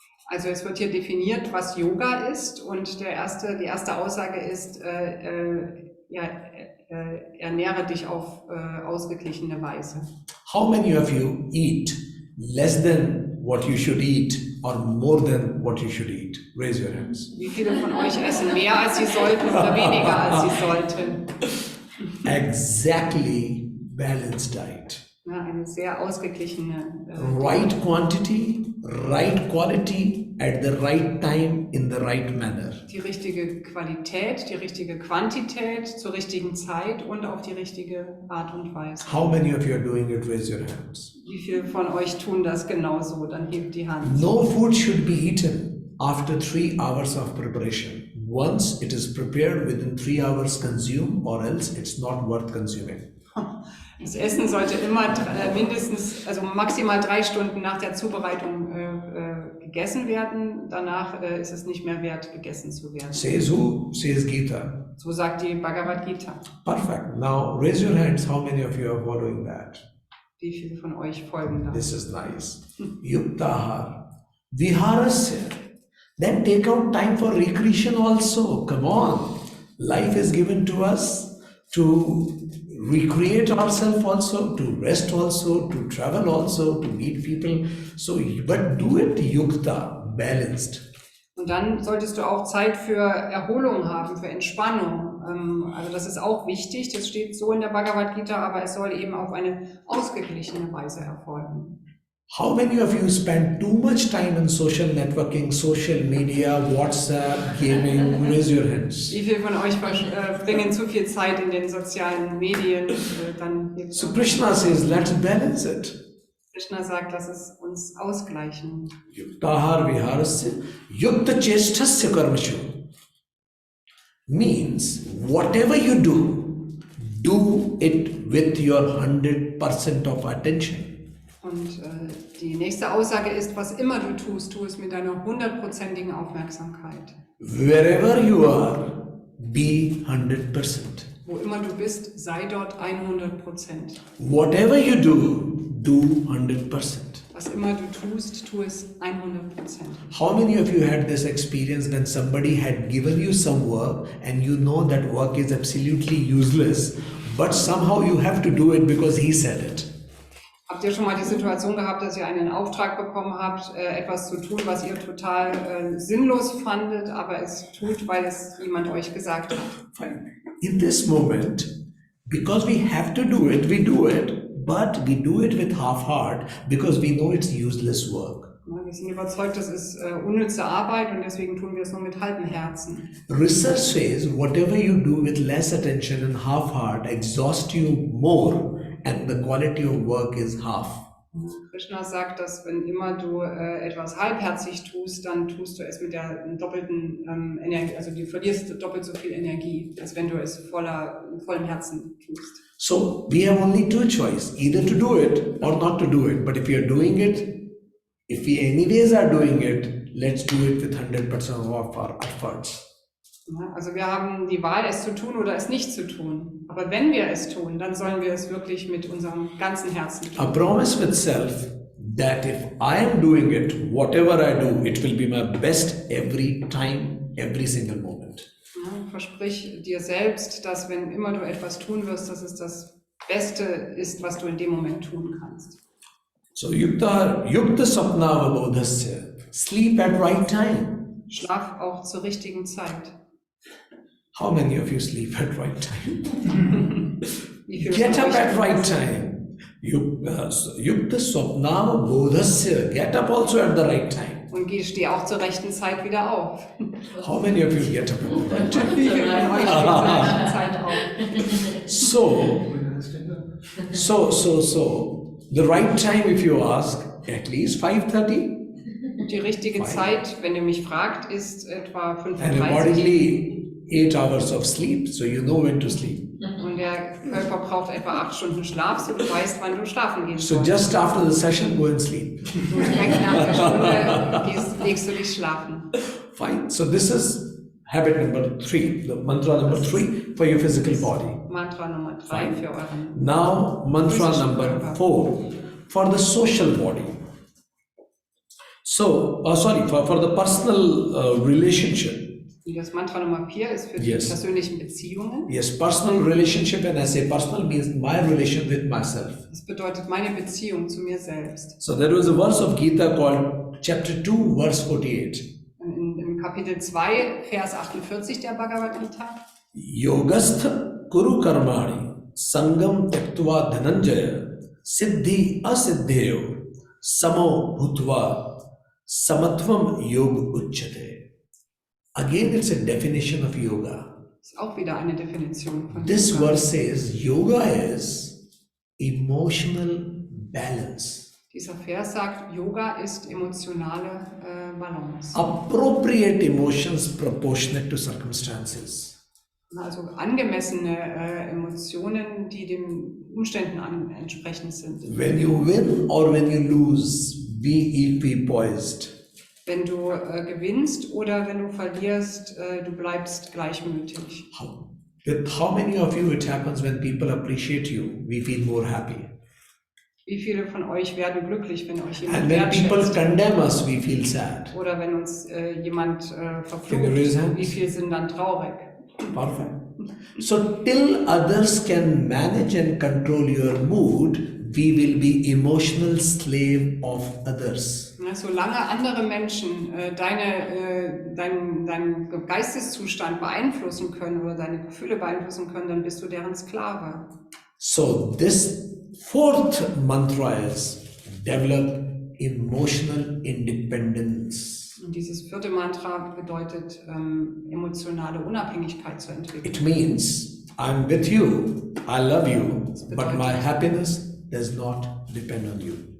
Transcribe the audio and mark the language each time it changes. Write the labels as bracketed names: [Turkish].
[German] Also es wird hier definiert, was Yoga ist, und die erste Aussage ist, ernähre dich auf ausgeglichene Weise. [English] How many of you eat less than what you should eat or more than what you should eat? Raise your hands. [German] Wie viele von euch essen mehr als sie sollten oder weniger als sie sollten? [English] Exactly balanced diet. [German] Ja, eine sehr ausgeglichene [English] right quantity, right quality, at the right time, in the right manner. [German] die richtige Qualität, die richtige Quantität zur richtigen Zeit und auf die richtige Art und Weise. [English] How many of you are doing it? Raise your hands. [German] Wie viele von euch tun das genauso? Dann hebt die Hand. [English] No food should be eaten after 3 hours of preparation. Once it is prepared, within 3 hours consume, or else it's not worth consuming. [German] Das Essen sollte immer mindestens, also maximal 3 Stunden nach der Zubereitung gegessen werden. Danach ist es nicht mehr wert, gegessen zu werden. [English] Says who? Says Gita. [German] So sagt die Bhagavad Gita. [English] Perfect. Now raise your hands. How many of you are following that? [German] Wie viele von euch folgen da? [English] This is nice. [Sanskrit] Yuktahar. Viharasya. [English] Then take out time for recreation also. Come on. Life is given to us to recreate ourselves also, to rest also, to travel also, to meet people. So, but do it yukta, balanced. [German] Und dann solltest du auch Zeit für Erholung haben, für Entspannung. Also das ist auch wichtig, das steht so in der Bhagavad Gita, aber es soll eben auf eine ausgeglichene Weise erfolgen. [English] How many of you spend too much time in social networking, social media, WhatsApp, gaming? Raise your hands. [German] Wie viele von euch verbringen zu viel Zeit in den sozialen Medien? [English] So Krishna says, let's balance it. [German] Krishna sagt, lass es uns ausgleichen. [Sanskrit] Yuktahar viharasya yukta cheshtasya karmashu [English] means whatever you do, do it with your 100% of attention. [German] Und die nächste Aussage ist, was immer du tust, tu es mit deiner 100%igen Aufmerksamkeit. [English] Wherever you are, be 100%. [German] Wo immer du bist, sei dort 100%. [English] Whatever you do 100%. [German] Was immer du tust, tu es 100%. [English] How many of you had this experience when somebody had given you some work and you know that work is absolutely useless, but somehow you have to do it because he said it? [German] Habt ihr schon mal die Situation gehabt, dass ihr einen Auftrag bekommen habt, etwas zu tun, was ihr total sinnlos fandet, aber es tut, weil es jemand euch gesagt hat? [English] Fine. In this moment, because we have to do it, we do it, but we do it with half heart because we know it's useless work. [German] Ja, wir sind überzeugt, das ist unnütze Arbeit und deswegen tun wir es nur mit halbem Herzen. [English] Research says whatever you do with less attention and half heart exhausts you more and the quality of work is half. [German] Krishna sagt, dass wenn immer du etwas halbherzig tust, dann tust du es mit der doppelten Energie, also du verlierst doppelt so viel Energie, als wenn du es vollem Herzen tust. [English] So we have only 2 choices, either to do it or not to do it. But if we are doing it, if we anyways are doing it, let's do it with 100% of our efforts. [German] Ja, also wir haben die Wahl, es zu tun oder es nicht zu tun. Aber wenn wir es tun, dann sollen wir es wirklich mit unserem ganzen Herzen tun. [English] A promise with self that if I am doing it, whatever I do, it will be my best every time, every single moment. [German] Ja, versprich dir selbst, dass wenn immer du etwas tun wirst, dass es das Beste ist, was du in dem Moment tun kannst. [English] So [Sanskrit] yukta sapna avabodhasya, [English] sleep at right time. [German] Schlaf auch zur richtigen Zeit. [English] How many of you sleep at right time? Get up at right time. [Sanskrit] Yukta sapna bodhasya. [English] Get up also at the right time. [German] Und steh auch zur rechten Zeit wieder auf. [English] How many of you get up at the right time? [German] Wie viele von euch stehen zur rechten Zeit auf? [English] So, the right time, if you ask, at least 5:30. [German] Die richtige Zeit, wenn ihr mich fragt, ist etwa [English] And [German] 5:30 [English] accordingly, 8 hours of sleep, so you know when to sleep. [German] und der Körper braucht etwa 8 Stunden Schlaf, so du weißt, wann du schlafen gehen [English] So [German] sollst. [English] just after the session, go and sleep. [German] Und direkt nach der Stunde legst du dich schlafen. [English] Fine. So this is habit number 3, the mantra number 3 for your physical body. [German] Mantra Nummer 3 für euren. [English] Now, mantra number 4 for the social body. So, for the personal relationship. [German] Und das Mantra Nummer 4 ist für die [English] Yes. [German] persönlichen Beziehungen. [English] Yes, personal relationship, and I say personal means my relation with myself. [German] Das bedeutet meine Beziehung zu mir selbst. [English] So there was a verse of Gita called chapter 2, verse 48. [German] Im Kapitel 2, Vers 48 der Bhagavad Gita. [Sanskrit] Yogastha kuru karmani sangam tyaktva dhananjaya Siddhi asiddhyo samo bhutva samatvam yog uchyate. [English] Again, it's a definition of yoga. [German] Ist auch wieder eine Definition von [English] This [German] Yoga. [English] verse says yoga is emotional balance. [German] Dieser Vers sagt, Yoga ist emotionale Balance. [English] Appropriate emotions proportionate to circumstances. [German] Also angemessene Emotionen, die den Umständen entsprechend sind. [English] When you win or when you lose, be equipoised. [German] Wenn du gewinnst oder wenn du verlierst, du bleibst gleichmütig. [English] With how many of you it happens when people appreciate you, we feel more happy. [German] Wie viele von euch werden glücklich, wenn euch [English] And [German] jemand [English] when people [German] wertschätzt? [English] condemn us, we feel sad. [German] Oder wenn uns jemand [English] Can you [German] verflucht, [English] raise hands? [German] wie viele sind dann traurig? [English] Perfect. So till others can manage and control your mood, we will be emotional slave of others. [German] Ja, solange andere Menschen deinen Geisteszustand beeinflussen können oder deine Gefühle beeinflussen können, dann bist du deren Sklave. [English] So this fourth mantra is develop emotional independence. [German] Und dieses vierte Mantra bedeutet, emotionale Unabhängigkeit zu entwickeln. [English] It means I'm with you, I love you, but my happiness does not depend on you.